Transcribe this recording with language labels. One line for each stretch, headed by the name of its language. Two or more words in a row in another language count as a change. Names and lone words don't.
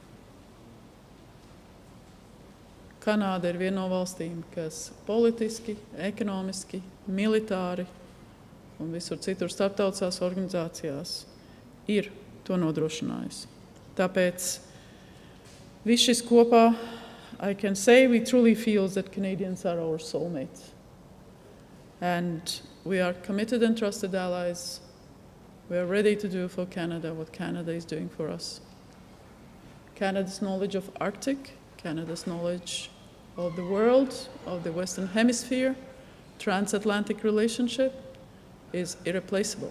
Latvian: Kanāda ir viena no valstīm, kas politiski, ekonomiski, militāri un visur citur starptautiskās organizācijās ir to nodrošinājusi. Tāpēc viss šis kopā,
English: I can say we truly feel that Canadians are our soulmates. And we are committed and trusted allies. We are ready to do for Canada what Canada is doing for us. Canada's knowledge of Arctic, Canada's knowledge of the world, of the Western Hemisphere, transatlantic relationship is irreplaceable.